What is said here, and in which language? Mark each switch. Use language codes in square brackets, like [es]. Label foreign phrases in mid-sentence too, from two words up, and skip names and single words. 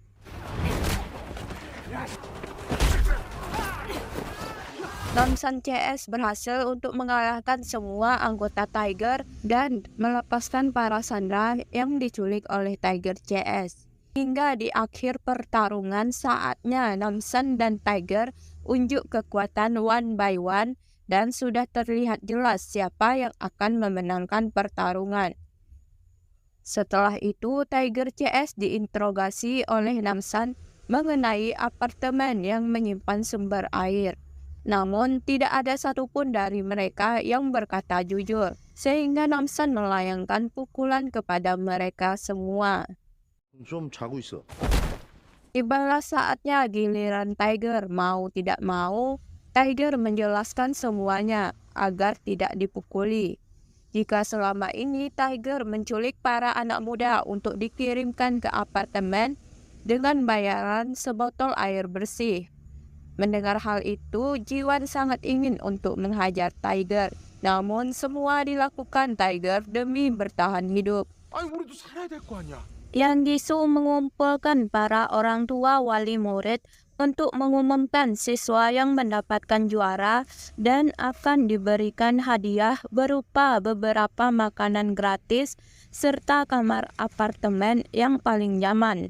[id] Namsan CS berhasil untuk mengalahkan semua anggota Tiger dan melepaskan para sandera yang diculik oleh Tiger CS. Hingga di akhir pertarungan saatnya Namsan dan Tiger unjuk kekuatan [en] one by one [id] dan sudah terlihat jelas siapa yang akan memenangkan pertarungan. Setelah itu Tiger CS diinterogasi oleh Namsan mengenai apartemen yang menyimpan sumber air. Namun tidak ada satupun dari mereka yang berkata jujur, sehingga Namsan melayangkan pukulan kepada mereka semua. [ko] 좀 자고 있어. [id] Tibalah saatnya giliran Tiger. Mau tidak mau, Tiger menjelaskan semuanya agar tidak dipukuli. Jika selama ini Tiger menculik para anak muda untuk dikirimkan ke apartemen dengan bayaran sebotol air bersih. Mendengar hal itu, Jiwan sangat ingin untuk menghajar Tiger. Namun semua dilakukan Tiger demi bertahan hidup. [ko] 아니 우리도 살아야 될 거 아니야. [id] Yang Jisoo mengumpulkan para orang tua wali murid untuk mengumumkan siswa yang mendapatkan juara dan akan diberikan hadiah berupa beberapa makanan gratis serta kamar apartemen yang paling nyaman.